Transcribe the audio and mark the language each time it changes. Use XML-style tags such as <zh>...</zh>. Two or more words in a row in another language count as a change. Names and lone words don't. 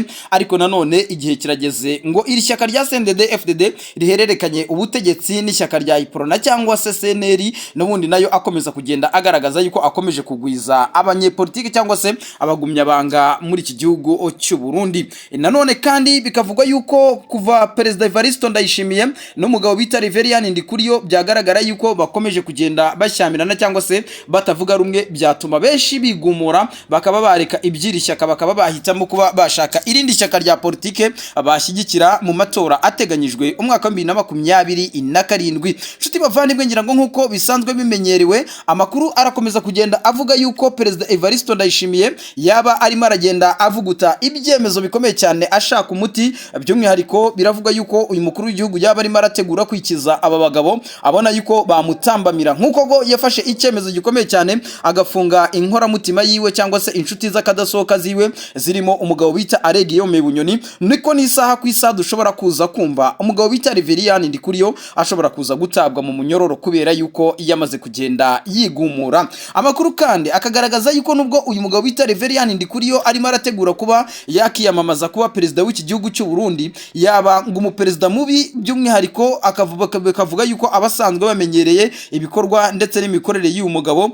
<rw>Ariko nanone igihe kirageze ngo iri shyaka rya CNDD-FDD rihererekanye ubutegetsi n'ishyaka rya Iprona cyangwa se CNL, n'ubundi nayo akomeza kugenda agaragaza yuko akomeje kugwiza abanyepolitiki cyangwa se abagumyabanga muri iki gihugu cy'u Burundi. Nanone kandi bikavugwa yuko kuva Perezida Evaristo Ndayishimiye n'umugabo bita Reverien Ndikuriyo byagaragara yuko bakomeje kugenda bashyamirana cyangwa se batavuga rumwe, byatuma benshi bigumura bakaba bareka ibyiri shyaka bakaba bahitamo kuba bashaka irindi shyaka rya politike bashyigikira mu matora ateganyijwe umwaka wa 2027. Nshuti bavandimwe, ngira ngo nkuko bisanzwe bimenyerewe, amakuru arakomeza kugenda avuga yuko Perezida Evaristo Ndayishimiye yaba arimo aragenda avuguta ibyemezo bikomeye cyane ashaka umuti. By'umwihariko biravuga yuko uyu mukuru w'igihugu yaba arimo arategura kwikiza aba bagabo abona yuko bamutambamira, nkuko go yafashe icyemezo gikomeye cyane agafunga inkoramutima yiwe cyangwa se inshuti z'akadasohoka ziwe zirimo umugabo bita Aregiyome Bunyoni. Niko n'isaha ku isaha dushobora kuza kumva umugabo bita Reverien Ndikuriyo ashobora kuza gutabwa mu munyororo kubera yuko yamaze kugenda yigumura. Amakuru kandi akagaragaza yuko nubwo uyu mugabo bita Reverien Ndikuriyo arimo arategura kuba yakiyamamaza kuba perezida w'iki gihugu cy'u Burundi, yaba ngo umuperezida mubi, by'umwihariko akavuga yuko abasanzwe bamenyereye ibikorwa ndetse n'imikorere y'uyu mugabo.</rw>